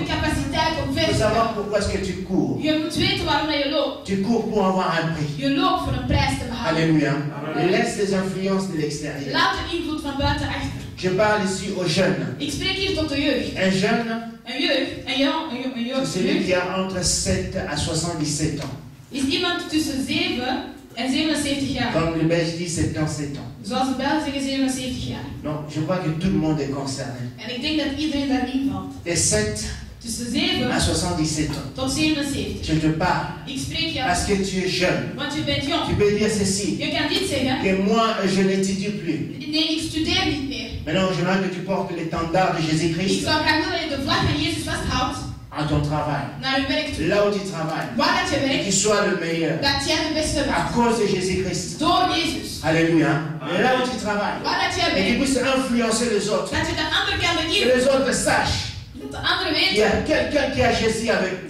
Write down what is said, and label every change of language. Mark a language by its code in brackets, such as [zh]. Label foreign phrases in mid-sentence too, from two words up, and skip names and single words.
[fr] Il faut savoir pourquoi est-ce que tu cours. Tu cours pour avoir un prix. Alléluia. Laisse les influences de l'extérieur. Je parle ici aux jeunes. Un jeune, c'est celui qui a entre 7 à 77 ans. [nl] Is iemand tussen 7 en 77 jaar. [fr] Comme le Belge dit, 77 ans. [nl] Zoals de Belgen zeggen 77 jaar. [fr] Non, je crois que tout le monde est concerné. [nl] En ik denk dat iedereen daarin valt. [fr] De 7 [nl] tussen 7 [fr] à 77 ans. [nl] Tot 77. [fr] Je te parle. [nl] Ik spreek jou. [fr] Parce que tu es jeune. [nl] Want je bent jong. [fr] Tu peux dire ceci. [nl] Je kan dit zeggen. [fr] Que moi, je n'étudie plus. [nl] Nee, ik studeer niet meer. [fr] Maintenant, j'aimerais que tu portes l'étendard de Jésus-Christ. [nl] Ik zou graag willen dat je de vlag van Jezus vasthoudt. [fr] À ton travail. Là où tu travailles. Et qu'il soit le meilleur. À cause de Jésus-Christ. Alléluia. Et là où tu travailles. Et qu'il puisse influencer les autres. Que les autres sachent. Il y a quelqu'un qui a Jésus avec.